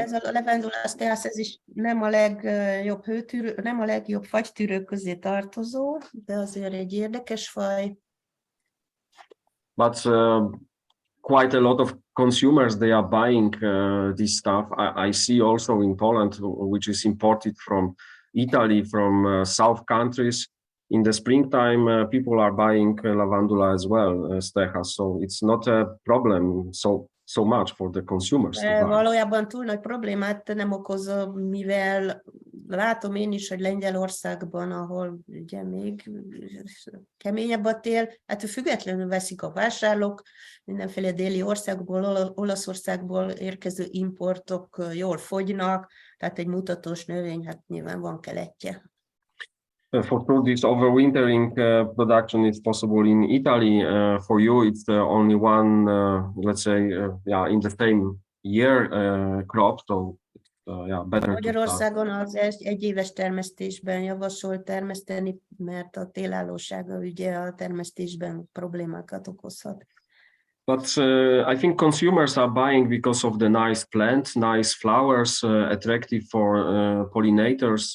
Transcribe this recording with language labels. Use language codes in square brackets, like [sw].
[hu] Ez a Lavandula stechas, ez is nem a legjobb nem a legjobb fagytűrők közé tartozó, de azért egy érdekes faj. [en] But quite a lot of consumers, they are buying this stuff. I see also in Poland, which is imported from Italy, from South countries. In the springtime, people are buying lavandula as well, stechas. So it's not a problem so much for the consumers. [hu] Valójában túl nagy problémát nem okoz, mivel látom én is, hogy Lengyelországban, ahol ugye még keményebb a tél, hát függetlenül veszik a vásárlók, mindenféle déli országból, Olaszországból érkező importok jól fogynak, tehát egy mutatós növény, hát nyilván van keletje. [en] For sure, this overwintering production is possible in Italy. For you, it's only one, let's say, in the same year crop. So, better. [hu] Magyarországon az egyéves termesztésben javasolt termeszteni, mert a télállósága ugye a termesztésben problémákat okozhat. [en] But I think consumers are buying because of the nice plants, nice flowers, attractive for pollinators.